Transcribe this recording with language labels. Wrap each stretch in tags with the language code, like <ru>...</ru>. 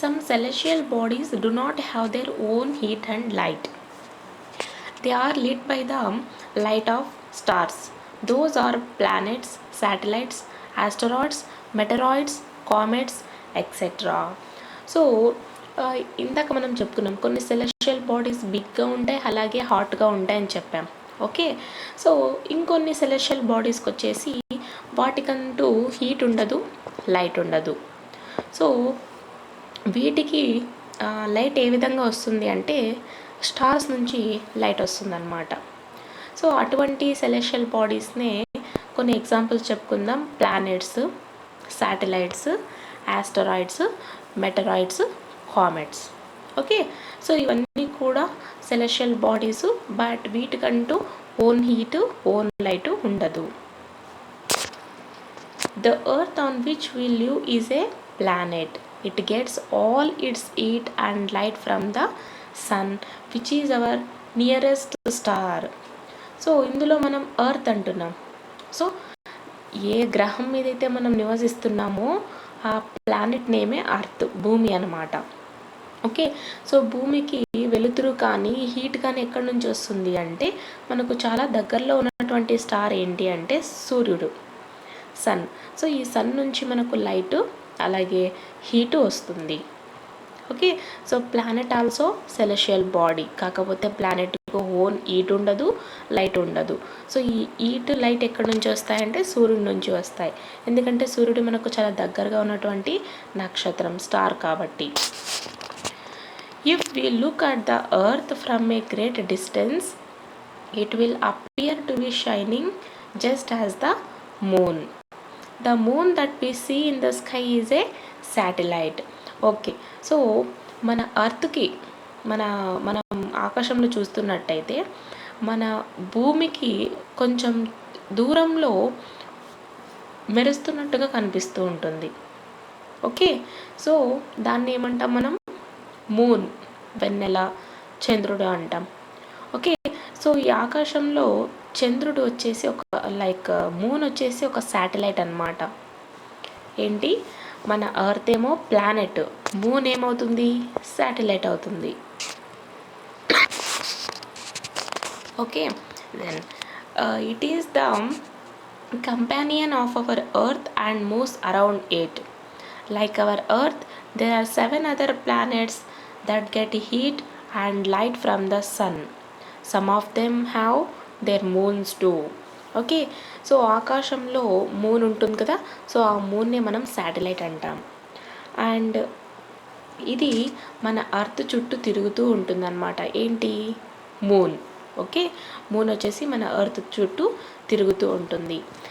<en>celestial bodies do not have their own heat and light. They are lit by the light of stars. Those are planets, satellites, asteroids, meteoroids, comets, etc.</en> <te>So ఇందాక మనం చెప్పుకున్నాం కొన్ని celestial bodies బిగ్గా ఉంటాయి, అలాగే హాట్గా ఉంటాయని చెప్పాం. Okay, so ఇంకొన్ని సెలెస్టియల్ బాడీస్కి వచ్చేసి వాటికంటూ హీట్ ఉండదు, లైట్ ఉండదు. సో వీటికి లైట్ ఏ విధంగా వస్తుంది అంటే స్టార్స్ నుంచి లైట్ వస్తుందన్నమాట. సో అటువంటి సెలెస్టియల్ బాడీస్నే కొన్ని ఎగ్జాంపుల్స్ చెప్పుకుందాం. Planets, satellites, asteroids, మెటరాయిడ్స్, comets. Okay, so ఇవన్నీ కూడా celestial bodies, but వీటికంటూ own heat, own light ఉండదు.</te> <en>The earth on which we live is a planet. It gets all its heat and light from the sun, which is our nearest star.</en> <te>So ఇందులో మనం earth అంటున్నాం. So ఏ గ్రహం మీదైతే మనం నివసిస్తున్నామో ఆ planet నేమే earth, భూమి అన్నమాట. ఓకే, సో భూమికి వెలుతురు కానీ హీట్ కానీ ఎక్కడి నుంచి వస్తుంది అంటే మనకు చాలా దగ్గరలో ఉన్నటువంటి స్టార్ ఏంటి అంటే సూర్యుడు, సన్. సో ఈ సన్ నుంచి మనకు లైట్ అలాగే హీటు వస్తుంది. Okay, so planet also celestial body, కాకపోతే ప్లానెట్కు ఓన్ హీట్ ఉండదు, లైట్ ఉండదు. సో ఈ హీట్, లైట్ ఎక్కడి నుంచి వస్తాయంటే సూర్యుడి నుంచి వస్తాయి, ఎందుకంటే సూర్యుడు మనకు చాలా దగ్గరగా ఉన్నటువంటి నక్షత్రం, స్టార్ కాబట్టి.</te> <en>If we look at the earth from a great distance it will appear to be shining just as the moon. The moon that we see in the sky is a satellite.</en> <te>Okay, so మన అర్త్కి మనం ఆకాశంలో చూస్తున్నట్టయితే మన భూమికి కొంచెం దూరంలో మెరుస్తున్నట్టుగా కనిపిస్తూ ఉంటుంది. ఓకే, సో దాన్ని ఏమంటాం మనం? మూన్, వెన్నెల, చంద్రుడు అంటాం. ఓకే, సో ఈ ఆకాశంలో చంద్రుడు వచ్చేసి మూన్ వచ్చేసి ఒక శాటిలైట్ అన్నమాట. ఏంటి, మన ఎర్త్ ఏమో ప్లానెట్, మూన్ ఏమవుతుంది? శాటిలైట్ అవుతుంది.</te> <en>Okay, then it is the companion of our earth and moves around it. Like our earth there are 7 other planets that get heat and light from the sun. Some of them have their moons too.</en> <te>Okay, so ఆకాశంలో moon ఉంటుంది కదా, so ఆ మూన్నే మనం satellite అంటాం. And ఇది మన earth చుట్టూ తిరుగుతూ ఉంటుందన్నమాట. ఏంటి? మూన్. ఓకే, మూన్ వచ్చేసి మన ఎర్త్ చుట్టూ తిరుగుతూ ఉంటుంది.</te>